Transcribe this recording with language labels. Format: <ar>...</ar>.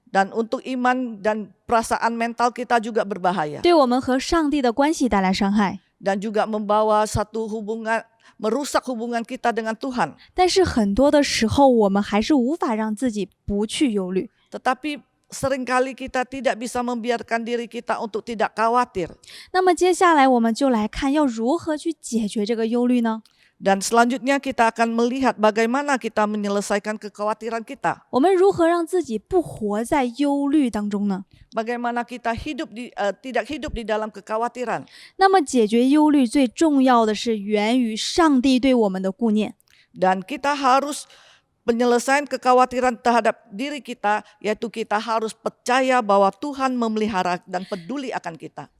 <id>dan untuk iman dan perasaan mental kita juga berbahaya.</id> <zh>对我们和上帝的关系带来伤害。</zh> <id>Dan juga membawa satu hubungan, merusak hubungan kita dengan Tuhan.</id> <zh>但是很多的时候，我们还是无法让自己不去忧虑。</zh> <id>Tetapi seringkali kita tidak bisa membiarkan diri kita untuk tidak khawatir.</id> <zh>那么接下来我们就来看要如何去解决这个忧虑呢？</zh> <id>Dan selanjutnya kita akan melihat bagaimana kita menyelesaikan kekhawatiran kita.</id> <zh>我们如何让自己不活在忧虑当中呢？</zh> <id>Bagaimana kita tidak hidup di dalam kekhawatiran.</id> <zh>那么解决忧虑最重要的是源于上帝对我们的顾念。</zh> <id>Dan kita harus penyelesaian kekhawatiran terhadap diri kita, yaitu kita harus percaya bahwa Tuhan memelihara dan peduli akan kita.</id>